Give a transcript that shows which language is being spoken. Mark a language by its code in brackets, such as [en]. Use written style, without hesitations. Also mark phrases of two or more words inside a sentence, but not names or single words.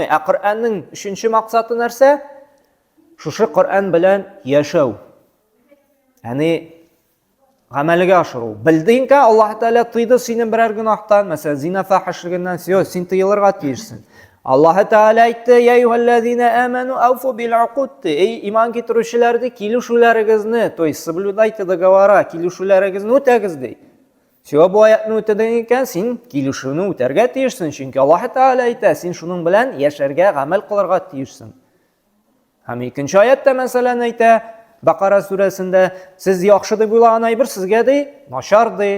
[tt] Ә Коръәннең өченче максаты нәрсә? Шушы Коръән белән яшәү. Яни гамәлгә ашыру. Белдеңкә, Аллаһ Тәгалә тыйды сине берәр гынаһтан, мәсәлән, зина фахишлегеннән, син тыелырга тиешсең. Аллаһ Тәгалә әйтте: [ar] "يا أيها الذين آمنوا أوفوا بالعقود". [tt] Эй иман китерүчеләрдә килешүләрегезне, [ru] то есть соблюдайте договора, [tt] килешүләрегезне үтәгез ди. Сиңа бу аятны үтәдең икән, син килешүне үтәргә тиешсең, чөнки Аллаһ Тәгалә әйтә, син шуның белән яшәргә, гамәл кылырга тиешсең. Һәм икенче аятта мәсәлән әйтә, Бакара сүрәсендә: "Сез яхшы дип уйлаган әйбер сезгә ди, начар ди.